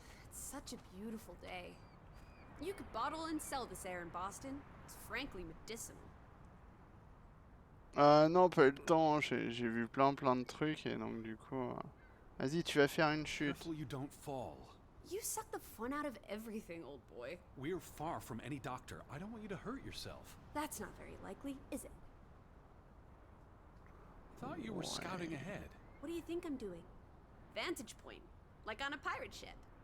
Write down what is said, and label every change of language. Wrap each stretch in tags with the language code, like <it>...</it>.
<en>It's such a beautiful day. You could bottle and sell this air in Boston. It's frankly medicinal.</en> <fr>Non, pas eu le temps. J'ai vu plein de trucs et donc du coup... Vas-y, tu vas faire une chute.</fr> <en>Careful you don't fall. You suck the fun out of everything, old boy. We're far from any doctor. I don't want you to hurt yourself. That's not very likely, is it? Thought you were</en> <fr>Ouais.</fr> <en>scouting ahead. What do you think I'm doing? Vantage point, like on a pirate ship.</en>